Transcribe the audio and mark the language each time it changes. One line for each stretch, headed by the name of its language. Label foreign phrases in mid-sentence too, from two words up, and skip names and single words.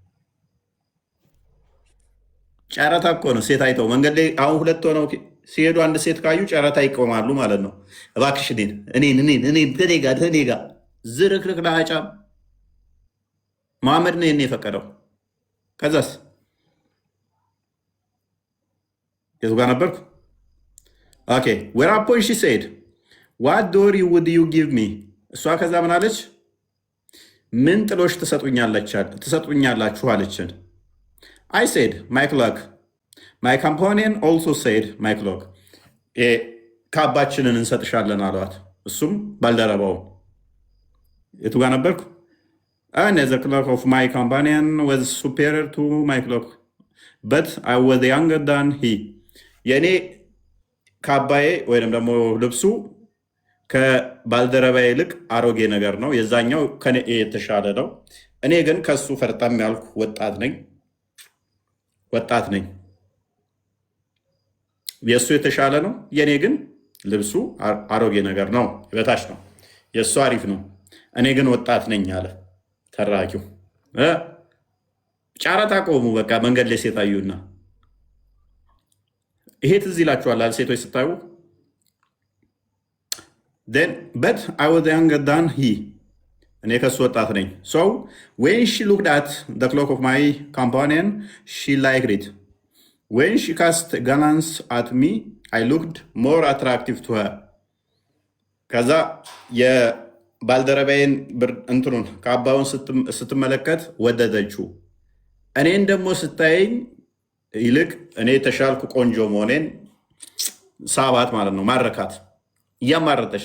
Amharic: ጨረታ እኮ ነው። ሴት አይተው መንገድ ላይ አሁን ሁለት ሆነው ሲሄዱ አንድ ሴት ካዩ ጨረታ ይቆማሉ ማለት ነው። እባክሽ እኔን ከኔ ጋር ዝርክርክ ለአጫም መሐመድ ነው ይሄን የፈቀደው። ከዛስ የቱ ጋር ነበርኩ?
English: ኦኬ whereupon she said what door would you give me?
Amharic: እሷ ከዛ ምን አለች? ምን ጥሎሽ ትሰጡኛላችሁ አለችን።
English: I said my cloak. My companion also said my cloak.
Amharic: ካባችንን እንሰጥሻለን አሏት። እሱም ባልደረባው የቱ ጋር ነበርኩ?
English: And the cloak of my companion was superior to my cloak, but I was younger than he.
Amharic: የኔ ካባዬ ወይም ደግሞ ልብሱ ከባልደረባዬ ይልቅ አሮጌ ነገር ነው። የዛኛው ከኔ የተሻለ ነው። እኔ ግን ከሱ ፈርጠም ያልኩ ወጣት ነኝ። የእሱ የተሻለ ነው፣ የእኔ ግን ልብሱ አሮጌ ነገር ነው፣ በታች ነው። የእሱ አሪፍ ነው፣ እኔ ግን ወጣት ነኝ አለ ተራኪው። ጨረታ ቆሙ። በቃ መንገድ ላይ ሴት አዩና፣ ይሄ ትዝ ይላችኋል ሴቶች ስታዩ።
English: but I was younger than he,
Amharic: እኔ ከሱ ወጣት ነኝ።
English: so when she looked at the cloak of my companion she liked it. when she cast a glance at me I looked more attractive to her.
Amharic: ከዛ የባልደረባዬን እንትኑን ካባውን ስትመለከት ወደደችው። እኔን ደግሞ ስታየኝ ይልቅ እኔ የተሻልኩ ቆንጆ መሆኔን ሳባት ማለት ነው። ማረካት እያማረጠች